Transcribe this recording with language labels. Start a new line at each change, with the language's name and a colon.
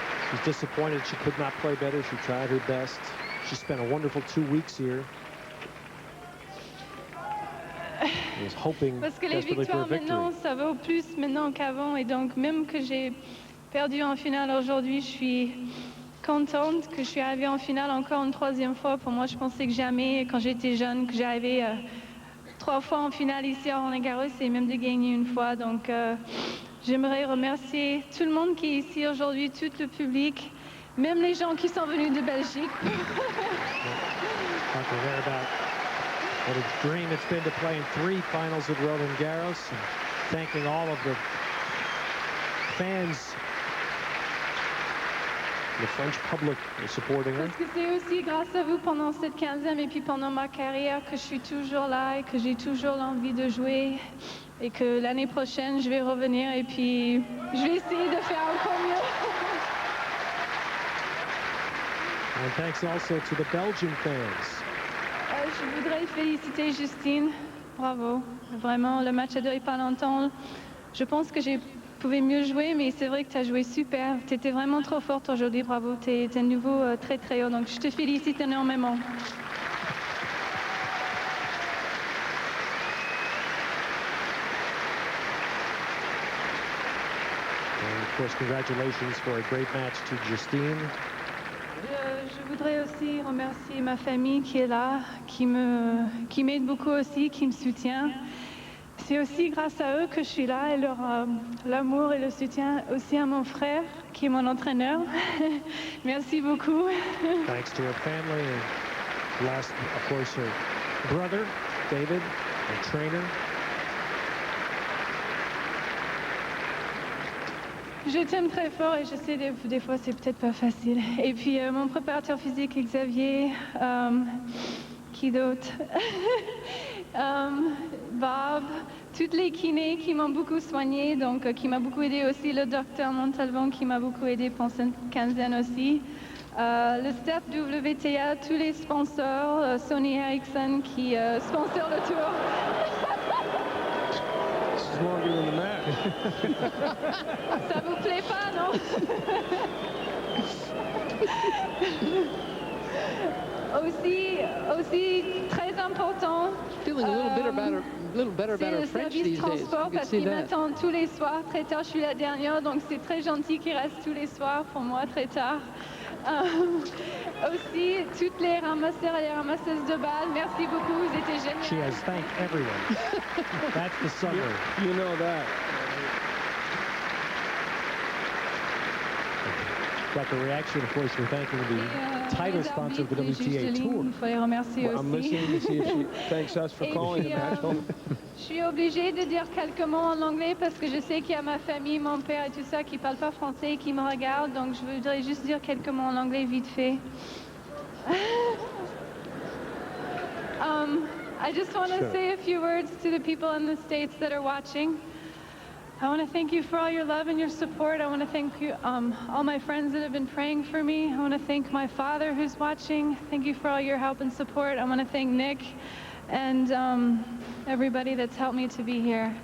English: She's disappointed she could not play better. She tried her best. She spent a wonderful 2 weeks here. Was hoping
French: Parce que les victoires maintenant, ça vaut plus maintenant qu'avant. Et donc, même que j'ai perdu en finale aujourd'hui, je suis contente que je suis arrivée en finale encore une troisième fois. Pour moi, je pensais que jamais, quand j'étais jeune, que j'arrivais 3 fois en finale ici à Roland-Garros et même de gagner une fois. Donc, j'aimerais remercier tout le monde qui est ici aujourd'hui, tout le public, même les gens qui sont venus de Belgique.
English: What a dream it's been to play in 3 finals at Roland Garros, and thanking all of the fans, the French public supporting her.
French: Parce que c'est aussi grâce à vous pendant cette quinzaine et puis pendant ma carrière que je suis toujours là et que j'ai toujours l'envie de jouer et que l'année prochaine je vais revenir et puis je vais essayer de faire encore mieux.
English: And thanks also to the Belgian fans.
French: Je voudrais féliciter Justine. Bravo. Vraiment, le match a duré pas longtemps. Je pense que j'ai pouvais mieux jouer, mais c'est vrai que tu as joué super. Tu étais vraiment trop forte aujourd'hui. Bravo. Tu es un niveau très très haut. Donc je te félicite énormément.
English: And of course, congratulations for a great match to Justine.
French: Je voudrais aussi remercier ma famille qui est là, qui m'aide beaucoup aussi, qui me soutient. C'est aussi grâce à eux que je suis là et leur l'amour et le soutien aussi à mon frère qui est mon entraîneur. Merci beaucoup.
English: Thanks to her family and last, of course, her brother, David, her trainer.
French: Je t'aime très fort et je sais des fois c'est peut-être pas facile. Et puis mon préparateur physique Xavier, qui d'autre Bob, toutes les kinés qui m'ont beaucoup soigné, donc qui m'a beaucoup aidé aussi, le docteur Montalvan qui m'a beaucoup aidé pendant cette quinzaine aussi. Le staff WTA, tous les sponsors, Sony Ericsson qui sponsor le tour.
English: Longer than the match.
French: Ça vous plaît pas, non? aussi très important.
English: Feeling a little better about her French these days.
French: Parce qu'il m'attend tous les soirs très tard. Je suis la dernière, donc c'est très gentil qu'il reste tous les soirs pour moi très tard. Aussi, toutes les ramasseurs et les ramasseuses de balles, merci beaucoup, vous étiez géniaux.
English: She has thanked everyone. That's the summary. You know that. Got the reaction, of course, for thanking the title sponsor of the WTA Tour.
French: Il faut les remercier aussi.
English: I'm listening to see if she thanks us for calling the match home.
French: Je suis obligée de dire quelques mots en anglais parce que je sais qu'il y a ma famille, mon père et tout ça qui ne parlent pas français et qui me regardent. Donc je voudrais juste dire quelques mots en anglais vite fait.
English: I just want to say a few words to the people in the States that are watching. I want to thank you for all your love and your support. I want to thank you, all my friends that have been praying for me. I want to thank my father who's watching. Thank you for all your help and support. I want to thank Nick and everybody that's helped me to be here.